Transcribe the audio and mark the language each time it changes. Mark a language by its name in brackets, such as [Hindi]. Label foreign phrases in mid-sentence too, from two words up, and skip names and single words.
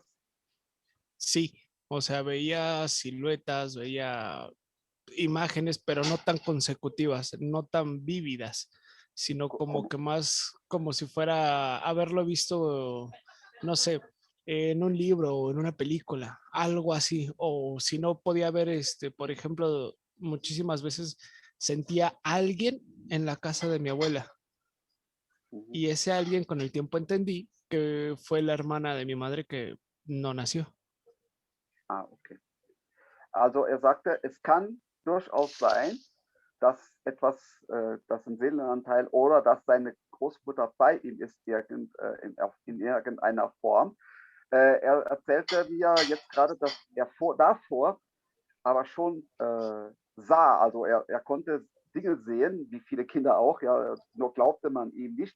[Spanish] Sí, o sea, veía siluetas, veía imágenes, pero no tan consecutivas, no tan vívidas, sino como que más como si fuera haberlo visto, no sé, en un libro o en una película, algo así, o si no podía ver, por ejemplo, muchísimas veces sentía a alguien en la casa de mi abuela. Y ese alguien con el tiempo entendí que fue la hermana de mi madre que no nació. Ah, okay. [German] Also er sagte, es kann durchaus sein, dass dass ein Seelenanteil oder dass seine Großmutter bei ihm ist in irgendeiner Form. Er erzählte mir jetzt gerade, dass er davor aber schon sah, also er konnte Dinge sehen, wie viele Kinder auch, ja, nur glaubte man ihm nicht.